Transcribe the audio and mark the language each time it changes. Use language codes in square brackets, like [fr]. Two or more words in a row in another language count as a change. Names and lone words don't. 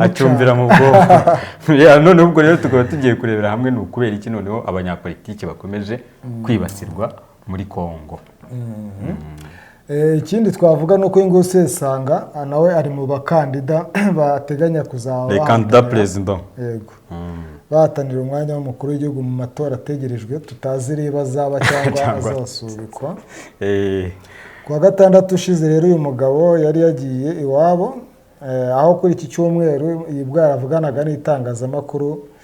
[rw] acyumvira mu bwoko none ubwo rero tukaba tugiye kurebera hamwe ni ukubera iki noneho abanyapolitiki bakomeje kwibasirwa muri Congo. Ikindi twavuga nuko ingo Sesanga nawe ari mu bakandida bateganya kuzaba [fr] le candidat président [rw] yego bahatanira umwanya w'umukuru w'igihugu mu matora ategerejwe tutazi riba zaba cyangwa azasubikwa. Kuwa gatandatu ushize rero uyu mugabo yari yagiye iwabo aho kuri iki cyumweru yibwa yaravuganaga n'itangazamakuru